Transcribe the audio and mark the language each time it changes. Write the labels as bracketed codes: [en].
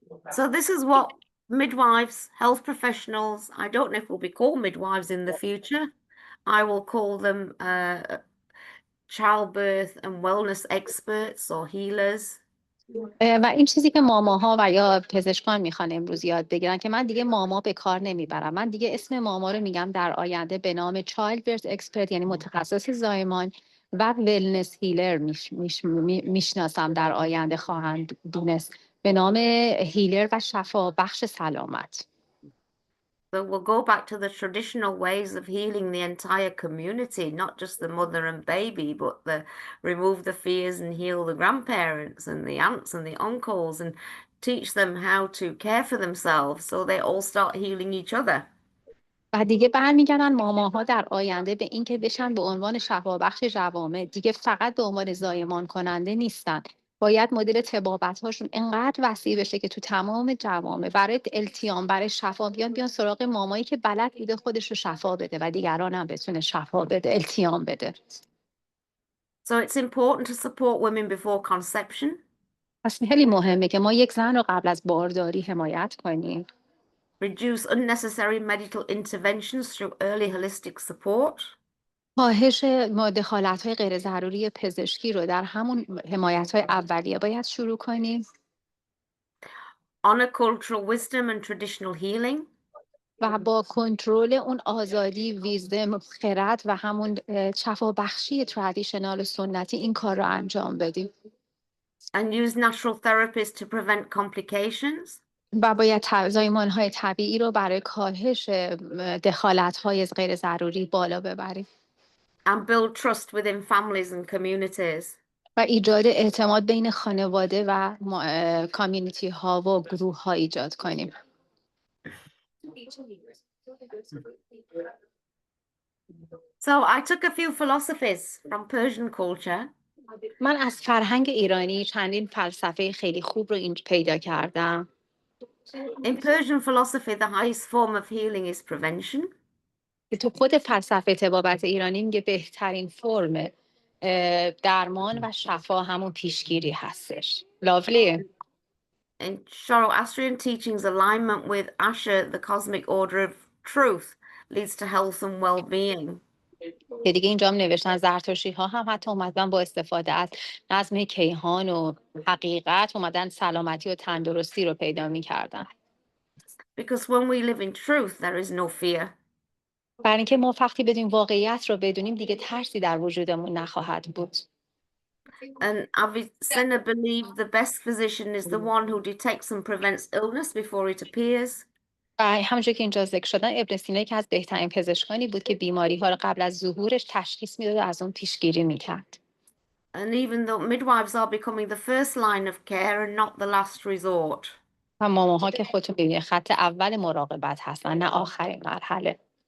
[en] So this is what midwives, health professionals, I don't know if we'll be called midwives in the future. I will call them childbirth and wellness experts or healers. [fa] و این چیزی که ماماها و یا پزشکان میخوان امروز یاد بگیرن که من دیگه ماما به کار نمیبرم. من دیگه اسم ماما رو میگم در آینده به نام چایلدبرث اکسپرت، یعنی متخصص زایمان و ولنس هیلر میشناسم در آینده خواهند دونست به نام هیلر و شفا بخش سلامت. [en] So we'll go back to the traditional ways of healing the entire community, not just the mother and baby, but remove the fears and heal the grandparents and the aunts and the uncles and teach them how to care for themselves so they all start healing each other. [fa] و دیگه برمیگردن ماماها در آینده به این که بشن به عنوان شفابخش جوامع، دیگه فقط به عنوان زایمان کننده نیستن. باید مدل طبابت هاشون انقدر وسیع بشه که تو تمام جوامع برای التیام، برای شفا بیان سراغ مامایی که بلد بوده خودش رو شفا بده و دیگران هم بتونه شفا بده، التیام بده. [en] So it's important to support women before conception. [fa] پس خیلی مهمه که ما یک زن رو قبل از بارداری حمایت کنیم. [en] Reduce unnecessary medical interventions through early holistic support. [fa] کاهش دخالت‌های غیر ضروری پزشکی رو در همون حمایت‌های اولیه باید شروع کنیم. [en] Honor cultural wisdom and traditional healing. [fa] و با کنترل اون آزادی، ویزدم، خرد و همون شفابخشی ترادیشنال سنتی این کار رو انجام بدیم. [en] And use natural therapies to prevent complications. [fa] و باید زایمان‌های طبیعی رو برای کاهش دخالت‌های غیر ضروری بالا ببریم. [en] And build trust within families and communities. [fa] و ایجاد اعتماد بین خانواده و کامیونیتی ها و گروه ها ایجاد کنیم. [en] So I took a few philosophies from Persian culture. [fa] من از فرهنگ ایرانی چندین فلسفه خیلی خوب رو اینجا پیدا کردم. [en] In Persian philosophy, the highest form of healing is prevention. [fa] که تو خود فلسفه طبابت ایرانی میگه بهترین فرم درمان و شفا همون پیشگیری هستش. [en] Lovely. In Zoroastrian teachings, alignment with Asher, the cosmic order of truth, leads to health and well-being. [fa] که دیگه اینجا هم نوشتن زرتشتی ها هم حتی اومدن با استفاده از نظم کیهان و حقیقت اومدن سلامتی و تندرستی رو پیدا میکردن. [en] Because when we live in truth, there is no fear. [fa] برای اینکه ما وقتی بدیم واقعیت رو بدونیم دیگه ترسی در وجودمون نخواهد بود. [en] And Avicenna believed the best physician is the one who detects and prevents illness before it appears. [fa] و همونجور که اینجا ذکر شدن ابن سینا یکی از بهترین پزشکانی بود که بیماری ها رو قبل از ظهورش تشخیص میداد و از اون پیشگیری میکرد. [en] And even though midwives are becoming the first line of care and not the last resort. [fa] و ماماها که خودتون ببینید خط اول مراقبت هستن نه آخرین مرحله.